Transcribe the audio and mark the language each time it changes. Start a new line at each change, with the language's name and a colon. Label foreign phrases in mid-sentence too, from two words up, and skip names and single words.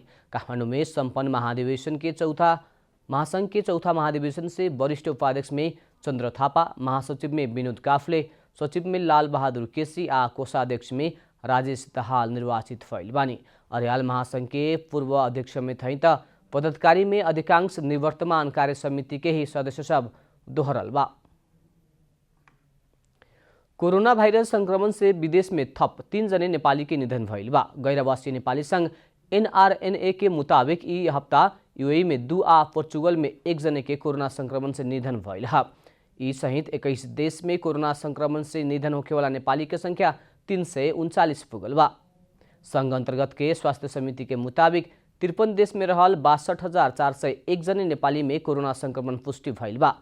Bhojpuri: काठमाडौँ में संपन्न महाधिवेशन के महासंघ के चौथा महाधिवेशन से वरिष्ठ उपाध्यक्ष में चंद्र थापा, महासचिव में विनोद काफले, सचिव में लाल बहादुर केसी आ कोषाध्यक्ष में राजेश दाहाल निर्वाचित भइल बानी। अर्याल महासंघ के पूर्व अध्यक्ष में थई त पदाधिकारी में अधिकांश निवर्तमान कार्य समिति के ही सदस्य सब दोहरल बा। कोरोना वायरस संक्रमण से विदेश में थप 3 जने नेपाली के निधन भइल बा। गैरवासी नेपाली संघ NRNA के मुताबिक ई हफ्ता यूएई में 2 आ पोर्चुगल में 1 जने के कोरोना संक्रमण से निधन भइल है। ई सहित 21 देश में कोरोना संक्रमण से निधन होने वाला नेपाली के संख्या 339 पुगल बा। संघ अंतर्गत के स्वास्थ्य समिति के मुताबिक 53 देश में रहल 62,401 जने नेपाली में कोरोना संक्रमण पुष्टि भइल बा।